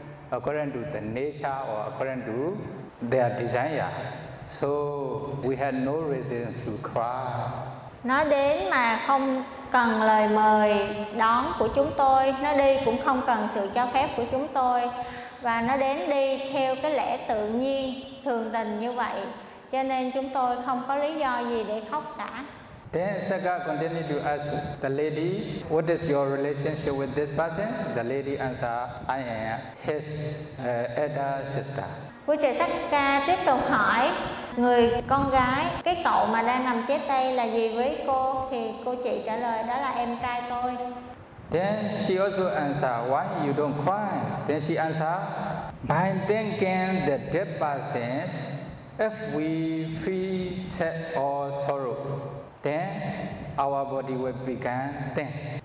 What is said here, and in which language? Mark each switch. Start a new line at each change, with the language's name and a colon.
English: According to the nature or according to their desire. So we had no reason to cry.
Vietnamese: Nó đến mà không cần lời mời đón của chúng tôi, nó đi cũng không cần sự cho phép của chúng tôi, và nó đến đi theo cái lẽ tự nhiên, thường tình như vậy, cho nên chúng tôi không có lý do gì để khóc cả.
English: Then Sakya continued to ask the lady, what is your relationship with this person? The lady answered, I am his elder sister.
Vietnamese: Vua trời Sắc Ca tiếp tục hỏi người con gái, cái cậu mà đang nằm chết đây là gì với cô? Thì cô chị trả lời, đó là em trai tôi.
English: Then she also answered, why you don't cry? Then she answered, by thanking the dead persons, if we free sad or sorrow, then our body will become thin.